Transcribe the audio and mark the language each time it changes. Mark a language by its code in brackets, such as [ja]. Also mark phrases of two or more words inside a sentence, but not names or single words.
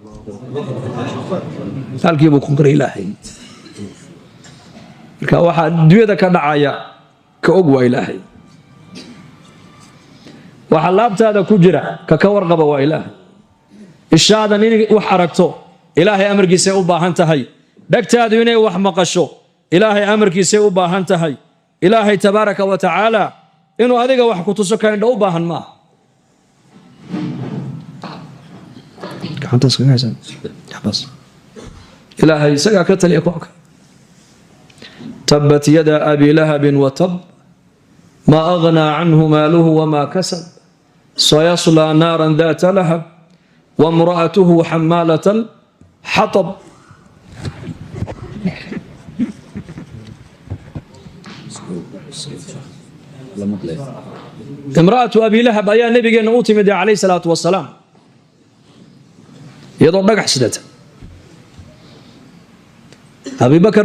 [so] halkii buu ku qiray ilaahay marka waxaa adduunyada ka dhacaya ka og waa ilaahay waxa laabtaada ku jira ka warqaba waa ilaahay ishaadan inay wax aragto ilaahay amarkiisa u baahan tahay dhagtaadu inay wax maqasho ilaahay amarkiisa u baahan tahay ilaahay [ar] تبارك وتعالى [so] inuu adiga wax ku tuso ka indho u baahan ma ilaahay isagaa ka taliya kuwa [ar] تبت يدا أبي لهب وتب ما أغنى عنه ماله وما كسب سيصلى نارا ذات لهب وامرأته حمالة الحطب [so] imra'atu abi lahab ayaa nabigeenna u timid [ar] عليه الصلاة والسلام [so] iyadoo dhagax sidata abubakar